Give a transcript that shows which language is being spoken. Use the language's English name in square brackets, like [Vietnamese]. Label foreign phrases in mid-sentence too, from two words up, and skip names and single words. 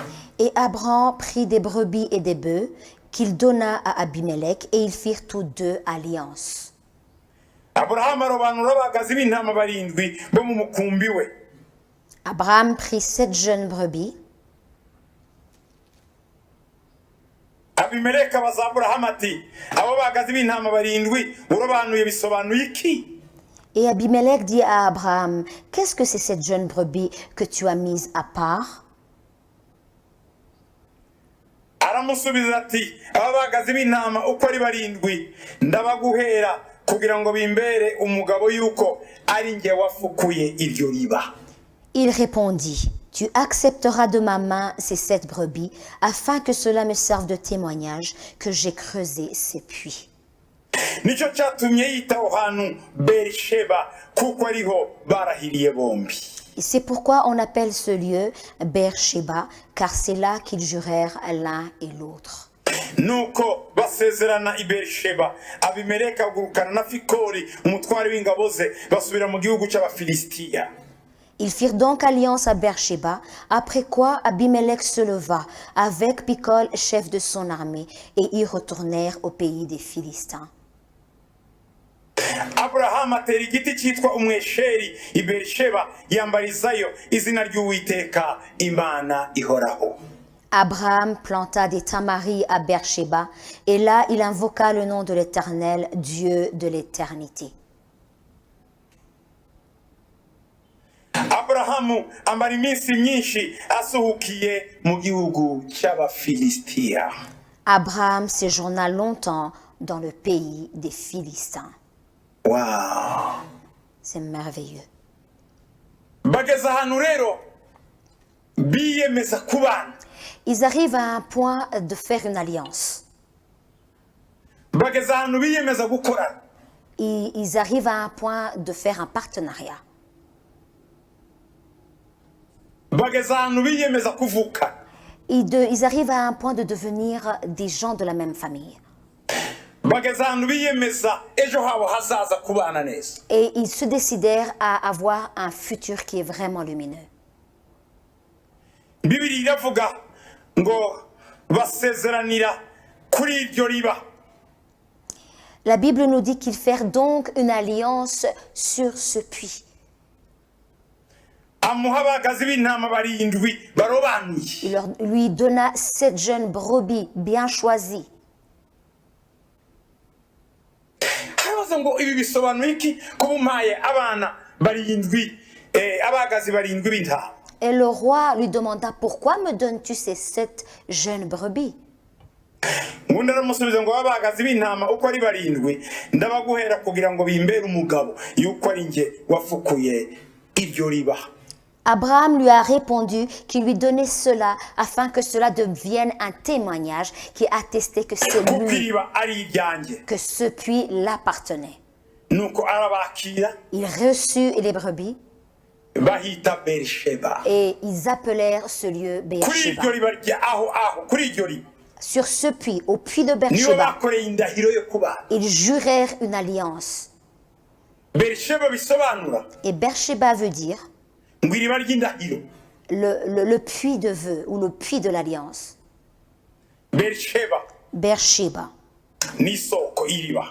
[French] Et Abraham prit des brebis et des bœufs qu'il donna à Abimelech, et ils firent tous deux alliance. [Kinyarwanda] Aburahamu arobanura abagazi b'intama 7 bo mu mukumbi we. [French] Abraham prit 7 jeunes brebis. [Kinyarwanda] Abimeleki abaza Aburahamu ati abo bagazi b'intama 7 urobanuye bisobanuye iki? [French] Et Abimelech dit à Abraham, qu'est-ce que c'est cette jeune brebis que tu as mise à part? [Kinyarwanda] Aramusubiza ati abo bagazi b'intama uko ari 7 ndabaguhera kugira ngo bimbere umugabo yuko ari nge wafukuye iryo riba. [French] Il répondit, tu accepteras de ma main ces 7 brebis, afin que cela me serve de témoignage que j'ai creusé ces puits. [Kinyarwanda] Nicyo cyatumye yita aho hantu Berisheba kuko ariho barahiriye bombi. [French] Et c'est pourquoi on appelle ce lieu Beersheba, car c'est là qu'ils jurèrent l'un et l'autre. [Kinyarwanda] Nuko basezerana i Berisheba Abimeleki agurukana na Fikoli umutware w'ingabo ze basubira mu gihugu cy'Abafilisitiya. [French] Ils firent donc alliance à Beersheba, après quoi Abimelech se leva avec Picol, chef de son armée, et ils retournèrent au pays des Philistins. [Kinyarwanda] Aburahamu atera igiti cyitwa umwesheri i Berisheba yambarizayo izina ry'Uwiteka Imana ihoraho. [French] Abraham planta des tamaris à Beersheba, et là il invoqua le nom de l'Éternel, Dieu de l'éternité. [Kinyarwanda] Aburahamu amara iminsi myinshi asuhukiye mu gihugu cy'Abafilisitiya. [French] Abraham séjourna longtemps dans le pays des Philistins. Wow. C'est merveilleux. [Kinyarwanda] Bageze ahantu rero biyemeza kubana. [French] Ils arrivent à un point de faire une alliance. [Kinyarwanda] Bageze ahantu biyemeza gukorana. [French] Ils arrivent à un point de faire un partenariat. [Kinyarwanda] Bageze ahantu biyemeza kuvuka. [French] Ils arrivent à un point de devenir des gens de la même famille. [Kinyarwanda] Bageze ahantu biyemeza ejo habo hazaza kubana neza. [French] Et ils se décidèrent à avoir un futur qui est vraiment lumineux. [Kinyarwanda] Bibiliya iravuga ngo basezeranira kuri iryo riba. [French] La Bible nous dit qu'ils firent donc une alliance sur ce puits. [Kinyarwanda] Amuha abagazi b'intama 7 barobanuye. [French] Il lui donna 7 jeunes brebis bien choisies. [Kinyarwanda] Habaza ngo ibi bisobanuye iki kubumpaye abana 7 abagazi 7 b'intama. [French] Et le roi lui demanda, pourquoi me donnes-tu ces 7 jeunes brebis? [Kinyarwanda] Ubundi aramusubiza ngo abagazi b'intama uko ari 7 ndabaguhera kugira ngo bimbere umugabo yuko ari nge wafukuye iryo riba. [French] Abraham lui a répondu qu'il lui donnait cela afin que cela devienne un témoignage qui attestait que c'est [Kinyarwanda] kuko [French] lui, [Kinyarwanda] iriba ari iryanjye. [French] que ce puits l'appartenait. [Kinyarwanda] Nuko arabakira [French] Il reçut les brebis [Kinyarwanda] bahita Berisheba. [French] et ils appelèrent ce lieu [Kinyarwanda] Kuri [French] Beersheba. [Kinyarwanda] iryo riba rya aho kuri iryo riba [French] Sur ce puits, au puits de [Kinyarwanda] nibo [French] Beersheba, [Kinyarwanda] bakoreye indahiro yo kubana. [French] ils jurèrent une alliance. [Kinyarwanda] Berisheba bisobanura [French] Et Beersheba veut dire [Kinyarwanda] ngo iriba ry'indahiro. [French] le puits de vœux ou le puits de l'alliance. [Kinyarwanda] Berisheba [French] Beersheba, [Kinyarwanda] ni isoko iriba